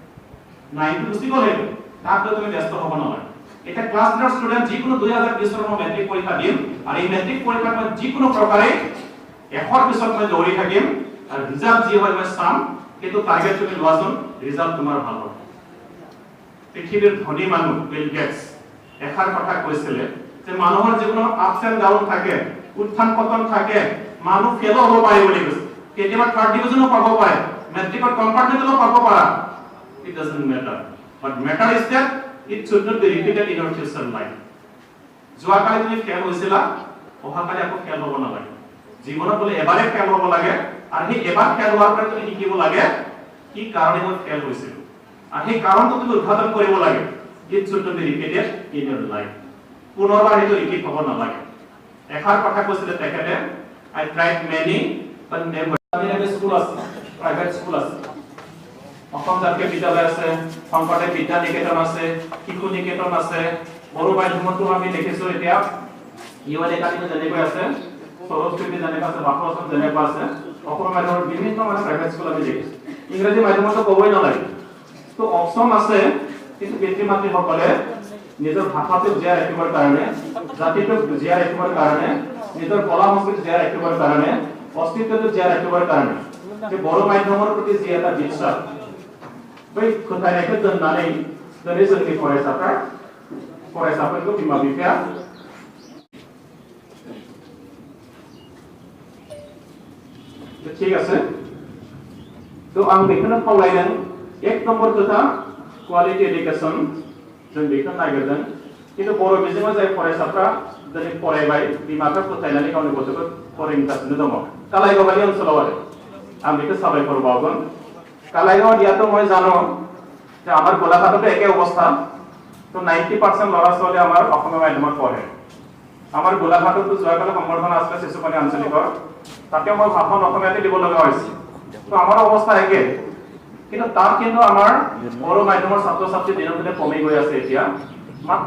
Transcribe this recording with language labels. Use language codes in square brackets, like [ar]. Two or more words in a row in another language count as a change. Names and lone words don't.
[as] 9 টো গুচি গ'লে তাত তুমি ব্যস্ত হ'ব নালাগে এটা ক্লাছ 10 ৰ ষ্টুডেন্ট যিকোনো 2020 চনৰ মেট্ৰিক পৰীক্ষা দিম আৰু এই মেট্ৰিক পৰীক্ষাত মই যিকোনো প্ৰকাৰে এশৰ পিছত মই দৌৰি থাকিম আৰু ৰিজাল্ট যি হয় মই চাম কিন্তু টাৰ্গেট তুমি লোৱাচোন ৰিজাল্ট তোমাৰ ভাল হ'ব পৃথিৱীৰ ধনী মানুহ বিল গেটছ এষাৰ কথা কৈছিলে যে মানুহৰ জীৱনত [en] ups and down [as] থাকে উত্থান পতন থাকে মানুহ ফেল হ'ব পাৰে বুলি কৈছে কেতিয়াবা থাৰ্ড ডিভিজনো পাব পাৰে মেট্ৰিকত কম্পাৰ্টমেণ্টলো পাব পাৰা [en] it doesn't matter but matter is that it should not be repeated in your future life [as] যোৱা কালি তুমি ফেল হৈছিলা অহা কালি আকৌ ফেল হ'ব নালাগে জীৱনত বলে এবাৰে ফেল হ'ব লাগে আৰু সেই এবাৰ ফেল হোৱাৰ পৰা তুমি শিকিব লাগে কি কাৰণে মই ফেল হৈছিল আৰু সেই কাৰণটো তুমি উদ্ঘাটন কৰিব লাগে [en] it should not be repeated in your life [as] পুনৰবাৰ সেইটো ৰিপিট হ'ব নালাগে এষাৰ কথা কৈছিলে তেখেতে [en] I tried many but never [as] স্কুল আছে প্ৰাইভেট স্কুল আছে অসম জাতীয় বিদ্যালয় আছে শংকৰদেৱ বিদ্যা নিকেতন আছে শিশু নিকেতন আছে বড়ো মাধ্যমতো আমি দেখিছো এতিয়া ইউএন একাডেমি যেনেকৈ আছে সৰস্বতী যেনেকৈ আছে বাপুৰচন যেনেকৈ আছে অসম মাধ্যমৰ বিভিন্ন প্ৰাইভেট স্কুল আমি দেখিছো ইংৰাজী মাধ্যমতো ক'বই নালাগে তো অপচন আছে কিন্তু পিতৃ মাতৃসকলে নিজৰ ভাষাটো জীয়াই ৰাখিবৰ কাৰণে জাতিটোক জীয়াই ৰাখিবৰ কাৰণে নিজৰ কলা সংস্কৃতি জীয়াই ৰাখিবৰ কাৰণে অস্তিত্বটো জীয়াই ৰাখিবৰ কাৰণে যে বড়ো মাধ্যমৰ প্ৰতি যি এটা বিশ্বাস [brx] बै खोथायनायखौ दोननानै दिनै जोंनि फरायसाफोरखौ बिमा बिफाया [as] ঠিক আছে তো [brx] आं बेखौनो खावलायदों एक नम्बर खोथा [en] quality education [brx] जों बेखौ नागिरदों किन्तु बर' बिजोङाव जाय फरायसाफ्रा दिनै फरायबाय बिमाफ्रा फोथायनानै गावनि गथ'खौ फोरोंगासिनो दङ कालाइगाव बायदि ओनसोलाव आरो आं बेखौ साबायखर बावगोन कालाइगाव दियातो [as] মই জানো যে আমার গোলাঘাটতো একে অবস্থা তো 90% ল'ৰা ছোৱালী আমাৰ অসমীয়া মাধ্যমত পঢ়ে আমাৰ গোলাঘাটতো যোৱাকালি সম্বৰ্ধনা আছিল শিশুকন্যা আঞ্চলিকৰ তাতে মই ভাষণ অসমীয়াতে দিব লগা হৈছে তো আমাৰ অৱস্থা একে কিন্তু তাত কিন্তু আমাৰ বড়ো মাধ্যমৰ ছাত্ৰ ছাত্ৰী দিনক দিনে কমি গৈ আছে এতিয়া মাত্ৰ